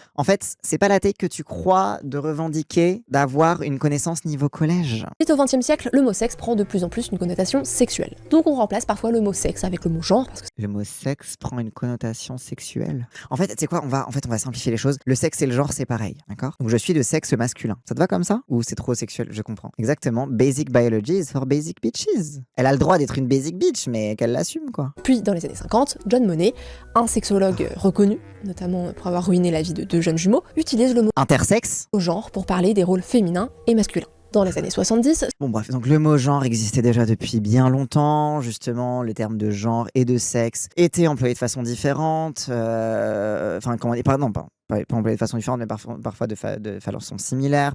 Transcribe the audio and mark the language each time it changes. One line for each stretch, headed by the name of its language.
French: En fait, c'est pas la tête que tu crois de revendiquer d'avoir une connaissance niveau collège. Au XXe siècle, le mot sexe prend de plus en plus une connotation sexuelle. Donc on remplace parfois le mot sexe avec le mot genre. Parce que le mot sexe prend une connotation sexuelle. En fait, tu sais quoi, on va simplifier les choses. Le sexe et le genre, c'est pareil, d'accord? Donc je suis de sexe masculin. Ça te va comme ça? Ou c'est trop sexuel? Je comprends. Exactement.
English: Basic biology is for basic bitches.
French: Elle a le droit d'être une
English: basic bitch,
French: mais qu'elle l'assume, quoi. Puis, dans les années 50, John Money, un sexologue reconnu, notamment pour avoir ruiné la vie de 2 jeunes jumeaux, utilise le mot intersexe au genre pour parler des rôles féminins et masculins. Dans les années 70. Bon bref, donc le mot genre existait déjà depuis bien longtemps, justement, les termes de genre et de sexe étaient employés de façon différente, pas employés de façon différente, mais parfois de façon similaire.